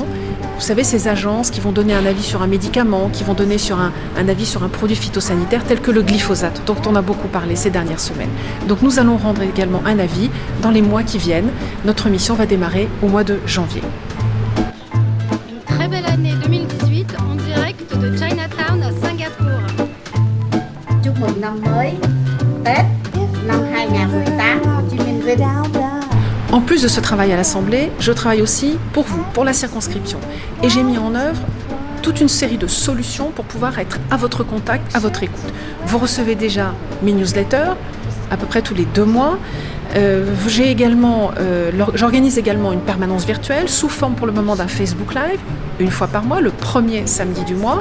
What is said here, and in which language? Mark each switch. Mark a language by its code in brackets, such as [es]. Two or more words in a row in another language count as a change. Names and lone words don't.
[fr] Vous savez, ces agences qui vont donner un avis sur un médicament, qui vont donner sur un avis sur un produit phytosanitaire tel que le glyphosate, dont on a beaucoup parlé ces dernières semaines. Donc nous allons rendre également un avis dans les mois qui viennent. Notre mission va démarrer au mois de janvier. Une très belle année 2018 en direct de Chinatown à Singapour. [vi] Chúc mừng năm mới Tết năm 2018 Hồ Chí Minh Vinh. [fr] En plus de ce travail à l'Assemblée, je travaille aussi pour vous, pour la circonscription. Et j'ai mis en œuvre toute une série de solutions pour pouvoir être à votre contact, à votre écoute. Vous recevez déjà mes newsletters, à peu près tous les 2 mois. J'organise également une permanence virtuelle sous forme pour le moment d'un Facebook Live, une fois par mois, le premier samedi du mois.